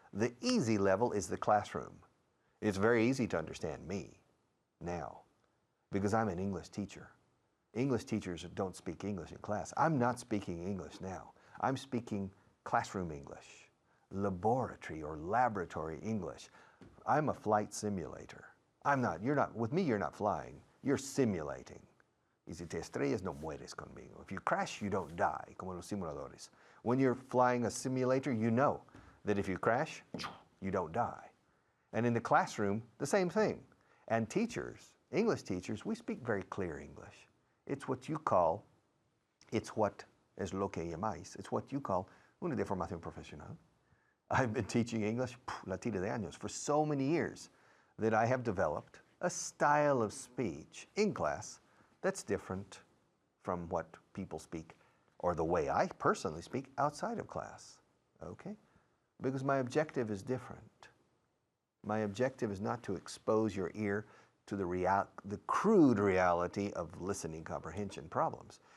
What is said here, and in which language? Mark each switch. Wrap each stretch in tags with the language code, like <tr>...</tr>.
<en>The easy level is the classroom. It's very easy to understand me now because I'm an English teacher. English teachers don't speak English in class. I'm not speaking English now. I'm speaking classroom English, laboratory or laboratory English. I'm a flight simulator. With me you're not flying, you're simulating.</en> <es>Y si te estrellas, no mueres conmigo.</es> <en>If you crash, you don't die,</en> <es>como los simuladores.</es> <en>When you're flying a simulator, you know that if you crash, you don't die. And in the classroom, the same thing. And teachers, English teachers, we speak very clear English. It's what you call,</en> <es>es lo que llamáis,</es> <en>it's what you call</en> <es>una deformación profesional.</es> <en>I've been teaching English,</en> <es>la tira de años,</es> <en>for so many years that I have developed a style of speech in class that's different from what people speak or the way I personally speak outside of class, okay? Because my objective is different. My objective is not to expose your ear to the crude reality of listening comprehension problems.</en>